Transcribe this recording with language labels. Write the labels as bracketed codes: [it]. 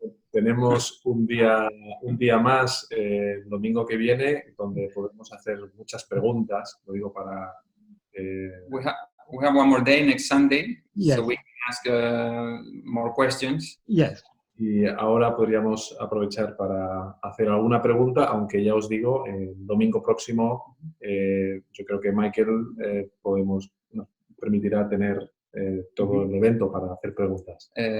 [es] Tenemos un día más el domingo que viene donde podemos hacer muchas preguntas. Lo digo para... [en] We have one more day next Sunday, Yes. so we can ask more questions. Yes. [es] Y ahora podríamos aprovechar para hacer alguna pregunta, aunque ya os digo, el domingo próximo yo creo que Michael nos permitirá tener todo el evento para hacer preguntas.